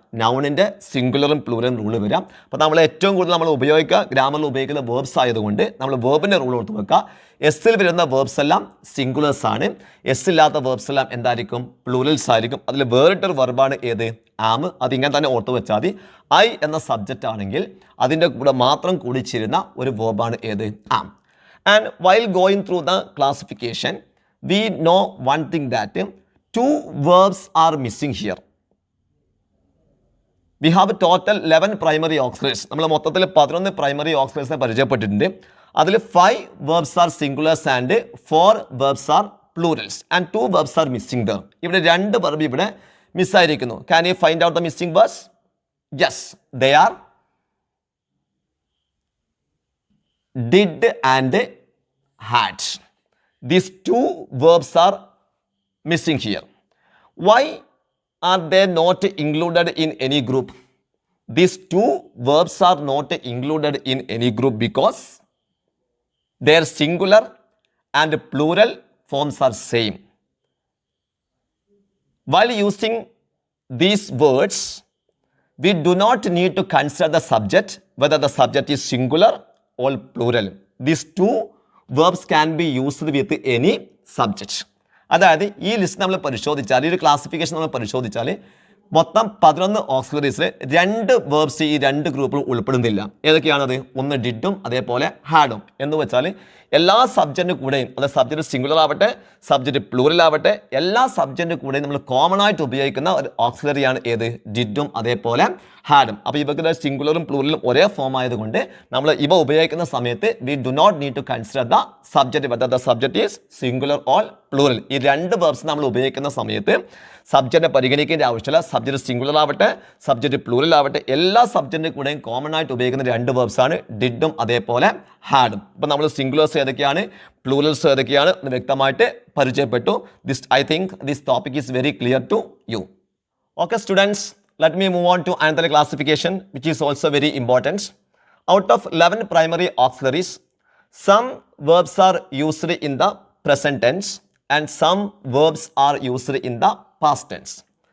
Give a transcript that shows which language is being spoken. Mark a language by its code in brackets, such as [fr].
[ml] നൗണിൻ്റെ സിംഗുലറും പ്ലൂറലും rule വരിക. അപ്പോൾ നമ്മൾ ഏറ്റവും കൂടുതൽ നമ്മൾ ഉപയോഗിക്കുക ഗ്രാമറിൽ ഉപയോഗിക്കുന്ന വേർബ്സ് ആയതുകൊണ്ട് നമ്മൾ വേർബിൻ്റെ റൂൾ ഓർത്ത് വെക്കുക. എസ്സിൽ വരുന്ന വേർബ്സ് എല്ലാം സിംഗുലേഴ്സ് ആണ്, എസ് ഇല്ലാത്ത വേർബ്സ് എല്ലാം എന്തായിരിക്കും? പ്ലൂറൽസ് ആയിരിക്കും. അതിൽ വേറിട്ടൊരു വെർബാണ് ഏത്? ആം. അതിങ്ങനെ തന്നെ ഓർത്ത് വെച്ചാൽ മതി. ഐ എന്ന സബ്ജക്റ്റ് ആണെങ്കിൽ അതിൻ്റെ കൂടെ മാത്രം കൂടിച്ചേരുന്ന ഒരു വേർബാണ് ഏത്? ആം. [en] And while going through the classification we know one thing, that two verbs are missing here. We have a total 11 primary auxiliaries. [ml] നമ്മൾ മൊത്തത്തിൽ 11 പ്രൈമറി ഓക്സിലറീസിനെ പരിചയപ്പെട്ടിട്ടുണ്ട്. [en] അതിൽ 5 verbs are singulars and 4 verbs are plurals and 2 verbs are missing there. [ml] ഇവിടെ രണ്ട് verb ഇവിടെ മിസ്സായിരിക്കുന്നു. [en] Can you find out the missing verbs? Yes, they are did and had. These two verbs are missing here. Why are they not included in any group? These two verbs are not included in any group because their singular and plural forms are same. While using these words, we do not need to consider the subject, whether the subject is singular or plural. These two verbs can be used with any subject. [ml] അതായത് ഈ list നമ്മൾ പരിശോധിച്ചാൽ, ഈ ഒരു classification നമ്മൾ പരിശോധിച്ചാൽ മൊത്തം 11 ഓക്സിലറീസിൽ 2 verbs ഈ 2 ഗ്രൂപ്പിലും ഉൾപ്പെടുന്നില്ല. ഏതൊക്കെയാണത്? ഒന്ന് ഡിഡും അതേപോലെ ഹാഡും. എന്ന് വെച്ചാൽ എല്ലാ സബ്ജക്റ്റിൻ്റെ കൂടെയും, അത് സബ്ജക്റ്റ് സിംഗുലർ ആവട്ടെ സബ്ജക്റ്റ് പ്ലൂറൽ ആവട്ടെ, എല്ലാ സബ്ജക്റ്റിൻ്റെ കൂടെയും നമ്മൾ കോമൺ ആയിട്ട് ഉപയോഗിക്കുന്ന ഒരു ഓക്സിലറിയാണ് ഏത്? ഡിഡും അതേപോലെ ഹാഡും. അപ്പോൾ ഇവർക്ക് സിംഗുലറും പ്ലൂറലും ഒരേ ഫോം ആയതുകൊണ്ട് നമ്മൾ ഇവ ഉപയോഗിക്കുന്ന സമയത്ത് [en] We do not need to consider the subject whether the subject is singular or plural. [ml] ഈ രണ്ട് വേർബ്സ് നമ്മൾ ഉപയോഗിക്കുന്ന സമയത്ത് സബ്ജക്റ്റിനെ പരിഗണിക്കേണ്ട ആവശ്യമില്ല. സബ്ജക്റ്റ് സിംഗുലർ ആവട്ടെ സബ്ജക്റ്റ് പ്ലൂറൽ ആവട്ടെ, എല്ലാ സബ്ജക്റ്റിൻ്റെ കൂടെയും കോമൺ ആയിട്ട് ഉപയോഗിക്കുന്ന 2 വേർബ്സ് ആണ് ഡിഡും അതേപോലെ ഹാഡും. ഇപ്പോൾ നമ്മൾ സിംഗുലേഴ്സ് ഏതൊക്കെയാണ്, പ്ലൂറൽസ് ഏതൊക്കെയാണ് എന്ന് വ്യക്തമായിട്ട് പരിചയപ്പെട്ടു. [en] I think this topic is very clear to you. Okay students, let me move on to another classification which is also very important. Out of 11 primary auxiliaries, some verbs are used in the present tense and some verbs are used in the past tense.